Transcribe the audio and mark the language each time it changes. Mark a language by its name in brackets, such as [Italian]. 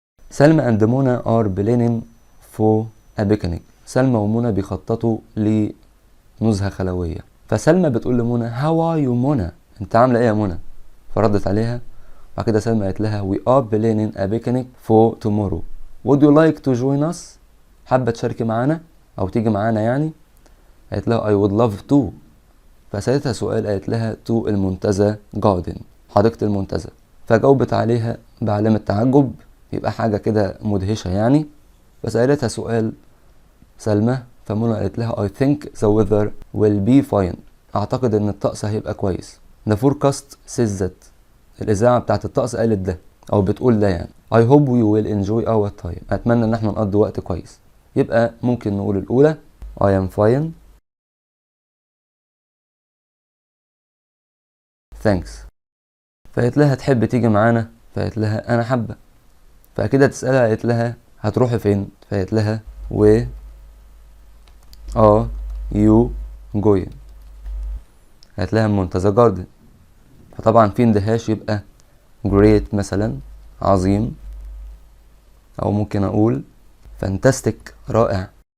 [English] Salma and Mona are planning for a picnic. [Arabic] سلمى ومنى بيخططوا لنزهة خلوية. فسلمى بتقول لمنى [English] how are you [Arabic] منى، انت عاملة ايه يا منى؟ فردت عليها، بعد كده سلمى قالت لها [English] we are planning a picnic for tomorrow. would you like to join us؟ [Arabic] حابة تشاركي معانا او تيجي معانا يعني؟ قالت لها [English] I would love to. [Arabic] فسألتها سؤال، قالت لها to المنتزه garden، حديقة المنتزه. فجاوبت عليها بعلامة تعجب، يبقى حاجة كده مدهشة يعني. فسألتها سؤال سلمى، فمنى قالت لها [English] I think the weather will be fine. [Arabic] اعتقد ان الطقس هيبقى كويس. [English] the forecast says that. [Arabic] الاذاعة بتاعت الطقس قالت ده او بتقول ده يعني. [English] I hope we will enjoy our time. [Arabic] اتمنى ان احنا نقضي وقت كويس. يبقى ممكن نقول الاولى [English] I am fine thanks. [Arabic] فقالت لها تحب تيجي معانا؟ فقالت لها انا حابة. فكده تسألها، قالت لها هتروحي فين؟ فقالت لها [English] where are you going؟ [Arabic] قالت لها منتزه جاردن. فطبعا في اندهاش، يبقى great مثلا عظيم، او ممكن اقول fantastic رائع.